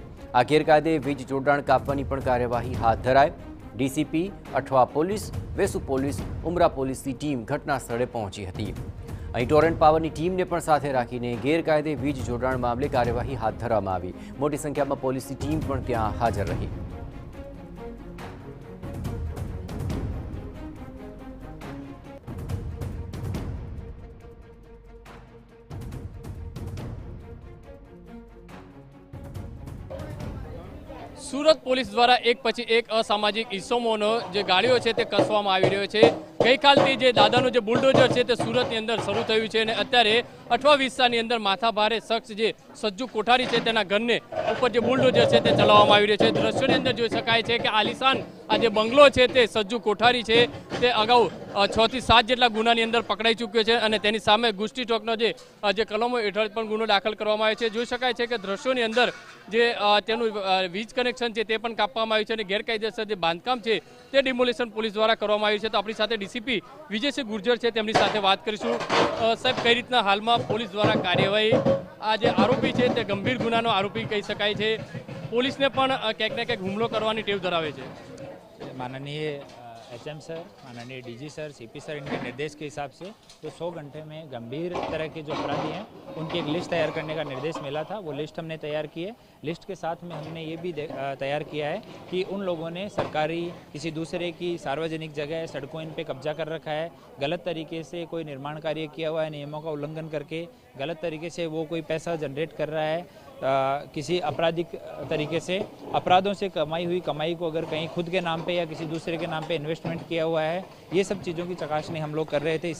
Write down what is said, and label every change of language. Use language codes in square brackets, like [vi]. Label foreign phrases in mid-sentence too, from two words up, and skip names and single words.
[gu] આ ગેરકાયદે વીજ જોડાણ કાપવાની પણ કાર્યવાહી હાથ ધરાઈ। ડીસીપી, અઠવા પોલીસ, વેસુ પોલીસ, ઉમરા પોલીસની ટીમ ઘટના સ્થળે પહોંચી હતી। અહીં ટોરેન્ટ પાવરની ટીમને પણ સાથે રાખીને ગેરકાયદે વીજ જોડાણ મામલે કાર્યવાહી હાથ ધરવામાં આવી। મોટી સંખ્યામાં પોલીસની ટીમ પણ ત્યાં હાજર રહી। સુરત પોલીસ દ્વારા એક પછી એક અસામાજિક ઇસ્સમોનો જે ગાડીઓ છે તે કસવામાં આવી રહ્યો છે। ગઈ કાલથી જે દાદાનું જે બુલડોઝર છે તે સુરતની અંદર શરૂ થયું છે અને અત્યારે અઠવા વિસ્તારની અંદર માથાભારે શખ્સ જે સજ્જુ કોઠારી છે તેના ઘરને ઉપર જે બુલડોઝર છે તે ચલાવવામાં આવી રહ્યો છે। દ્રશ્યોની અંદર જોઈ શકાય છે કે આલિશાન આ જે બંગલો છે તે સજ્જુ કોઠારી છે તે અગાઉ 6 થી 7 જેટલા ગુનાની અંદર પકડાઈ ચૂક્યો છે અને તેની સામે ગુસ્ટી ટોકનો જે કલમો હેઠળ પણ ગુનો દાખલ કરવામાં આવ્યો છે। જોઈ શકાય છે કે દ્રશ્યોની અંદર જે તેનું વીજ કનેક્શન છે તે પણ કાપવામાં આવ્યું છે અને ગેરકાયદેસર જે બાંધકામ છે તે ડિમોલિશન પોલીસ દ્વારા કરવામાં આવ્યું છે। તો આપણી સાથે ડીસીપી વિજયસિંહ ગુર્જર છે, તેમની સાથે વાત કરીશું। સાહેબ, કઈ રીતના હાલમાં પોલીસ દ્વારા કાર્યવાહી, આ જે આરોપી છે તે ગંભીર ગુનાનો આરોપી કહી શકાય છે, પોલીસને પણ ક્યાંક ને ક્યાંક હુમલો કરવાની ટેવ ધરાવે છે। [hi] माननीय एचएम सर, माननीय डीजी सर, सीपी सर, इनके निर्देश के हिसाब से तो 100 घंटे में गंभीर तरह के जो अपराधी हैं उनकी एक लिस्ट तैयार करने का निर्देश मिला था। वो लिस्ट हमने तैयार की है। लिस्ट के साथ में हमने ये भी तैयार किया है कि उन लोगों ने सरकारी किसी दूसरे की सार्वजनिक जगह सड़कों इन पे कब्जा कर रखा है, गलत तरीके से कोई निर्माण कार्य किया हुआ है, नियमों का उल्लंघन करके गलत तरीके से वो कोई पैसा जनरेट कर रहा है, किसी आपराधिक तरीके से अपराधों से कमाई हुई कमाई को अगर कहीं खुद के नाम पे या किसी दूसरे के नाम पे इन्वेस्टमेंट किया हुआ है, ये सब चीज़ों की चकासनी हम लोग कर रहे थे।